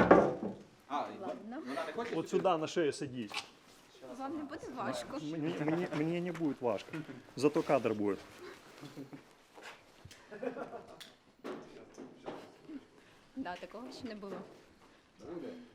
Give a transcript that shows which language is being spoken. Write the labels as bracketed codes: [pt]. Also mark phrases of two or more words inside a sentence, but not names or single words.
[ru] Вот сюда на шею садись. [uk] Вам не буде важко. [ru] Мне не будет важко. Зато кадр будет. Да, [uk] такого ще не було.